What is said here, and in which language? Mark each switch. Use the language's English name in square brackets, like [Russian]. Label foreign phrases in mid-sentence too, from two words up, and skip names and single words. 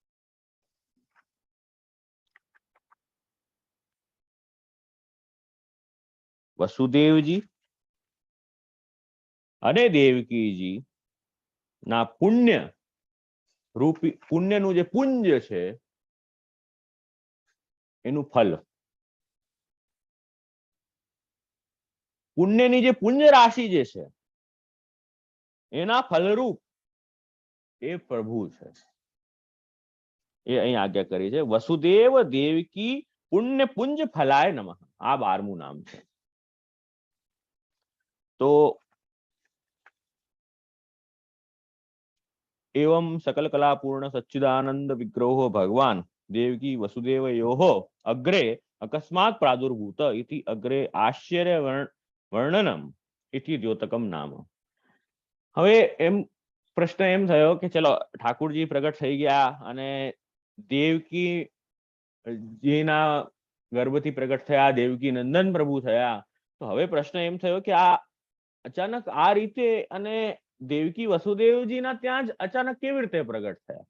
[Gujarati] વસુદેવજી અને દેવકીજી ના પુણ્ય રૂપી, પુણ્યનું જે પુંજ છે એનું ફલ, પુણ્યની જે પુંજ રાશિ જે છે એના ફલરૂપ એ પ્રભુ છે. એ અહીં આજ્ઞા કરી છે, [Sanskrit] वसुदेव देवकी पुण्य पुंज फलाय नमः. [Gujarati] આ 12મું નામ છે. [Sanskrit] તો एवं सकल कला पूर्ण सच्चिदानंद विग्रहो भगवान देवकी वसुदेवयोः अग्रे अकस्मात् प्रादुर्भूत इति अग्रे आश्चर्य वर्णनम इति द्योतकम नाम. [Gujarati] હવે એમ પ્રશ્ન એમ થયો કે ચલો ઠાકુરજી પ્રગટ થઈ ગયા અને દેવકી જીના ગર્ભથી પ્રગટ થયા, દેવકી નંદન પ્રભુ થયા. તો હવે પ્રશ્ન એમ થયો કે આ અચાનક આ રીતે અને દેવકી વસુદેવજીના ત્યાં જ અચાનક કેવી રીતે પ્રગટ થયા?